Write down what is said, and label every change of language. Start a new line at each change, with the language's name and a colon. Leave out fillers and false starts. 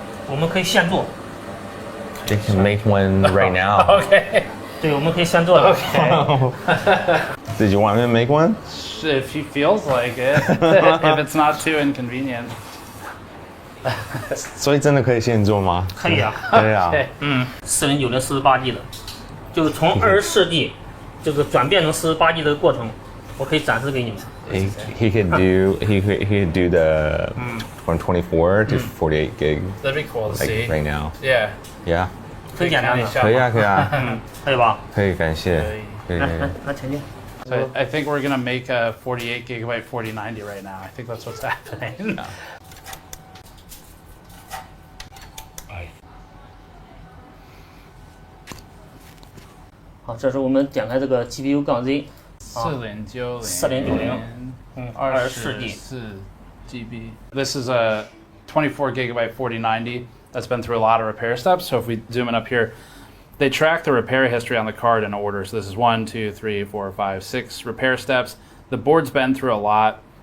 Chinese: 我们可以现做。
English: They can make one right now. Okay.
Chinese: 对，我们可以现做的。
English: Okay. Did you want me to make one? If he feels like it, if it's not too inconvenient.
Chinese: 所以真的可以现做吗？可以啊。对啊。 4090 48G 的，就是从24G 这个转变成48G 的过程。我可以展示给你们。
English: He could do the from 24 to 48 gig. That'd be cool to see. Right now. Yeah. Yeah.
Chinese: 很简单的。可以啊，可以啊。可以吧？可以，感谢。来前进。
English: So I think we're gonna make a 48 gigabyte 4090 right now. I think that's what's happening.
Chinese: 好，这是我们点开这个 GPU 杠 Z。
English: 4090 24G GB. This is a 24 gigabyte 4090 that's been through a lot of repair steps. So if we zoom in up here, they track the repair history on the card in order. So this is 1, 2, 3, 4, 5, 6 repair steps. The board's been through a lot.